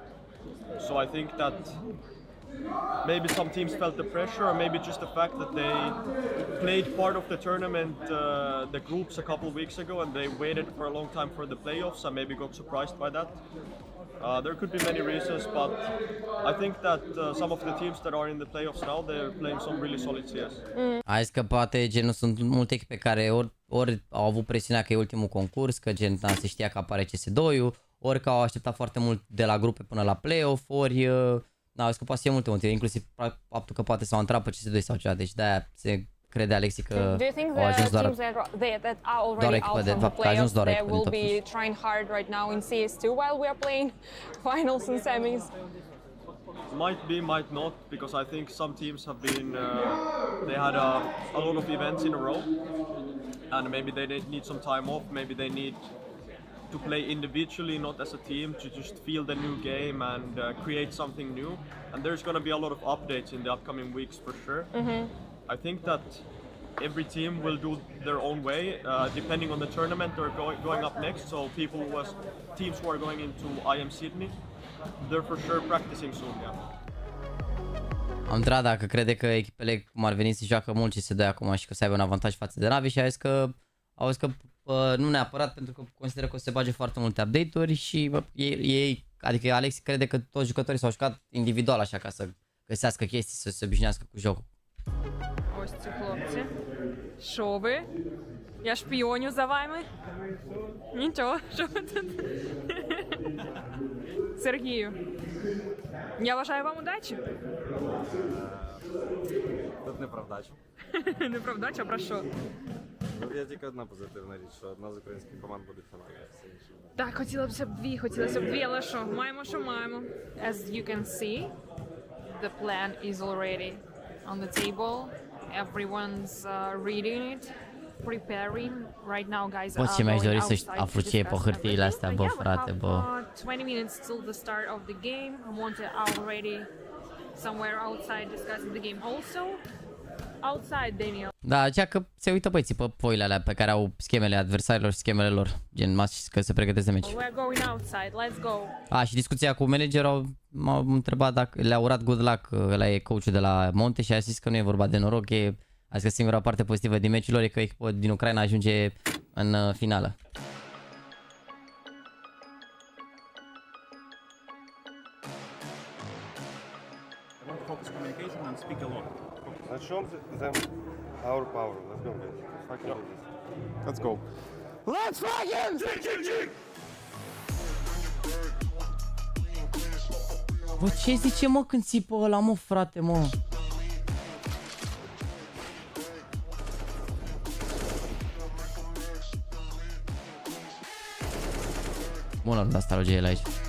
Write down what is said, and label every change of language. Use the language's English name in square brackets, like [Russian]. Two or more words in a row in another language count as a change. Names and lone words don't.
[English] So I think that maybe some teams felt the pressure, or maybe just the fact that they played part of the tournament, the groups a couple weeks ago, and they waited for a long time for the playoffs and maybe got surprised by that. There could be many reasons, but I think that some of the teams that are in the playoffs now, they're playing some really solid CS. [Romanian] Hai că poate gen sunt multe echipe care ori au avut presiunea că e ultimul concurs, că gen se știa că apare CS2-ul, ori că au așteptat foarte mult de la grupe până la playoff, ori au că poate să fie multe motive, inclusiv faptul că poate s-au intrat pe CS2 sau ceva, deci de-aia se crede Alexi că au ajuns doar o echipă de fapt, a ajuns doar o echipă de top 5. [English] Trying hard right now in CS2 while we are playing finals and semis. Might be, might not, because I think some teams have been, they had a lot of events in a row, and maybe they need some time off, maybe they need to play individually, not as a team, to just feel the new game and create something new. And there's going to be a lot of updates in the upcoming weeks for sure. I think that every team will do their own way, depending on the tournament they're going up next. So teams who are going into IM Sydney, they're for sure practicing soon. Yeah. [Romanian] Am întrebat dacă crede că echipele cum ar veni să joacă mult și se dă acum și că să aibă un avantaj față de NaVi și a zis că nu neapărat, pentru că consideră că o să se bage foarte multe update-uri și ei, adică Alex crede că toți jucătorii s-au jucat individual așa ca să găsească chestii, să se obișnuiască cu jocul. [Ukrainian] Ось ці хлопці. Що ви? Я шпіоню за вами? Нічого, що ви тут? Сергію, я бажаю вам удачі. Тут не про вдачу. Не про вдачу, а про що? Ну, є тільки одна позитивна річ, що одна з українських команд буде в фіналі. Так, хотілося б дві, але що? Маємо, що маємо. [English] As you can see, the plan is already on the table. Everyone's reading it, preparing. Right now, guys are going outside to discuss everything. We have 20 minutes till the start of the game. Monte already somewhere outside discussing the game also. Outside, Daniel. [Romanian] Da, aceea că se uită băieții pe foile alea pe care au schemele adversarilor și schemele lor, gen că se pregătesc de meci. [English] We're going outside, let's go. [Romanian] Și discuția cu managerul m-a întrebat dacă le-a urat [English] good luck, [Romanian] ăla e coachul de la Monte și a zis că nu e vorba de noroc, a zis că singura parte pozitivă din meciul lor e că echipa din Ucraina ajunge în finală. [English] Focus communication and speak alone. Let's show them our power. Let's go, guys. Let's fucking do this. Let's go. Let's fucking [Romanian] Bă, ce zice mă când țipă ăla, mă, frate, mă? Bună runda asta, logie aici.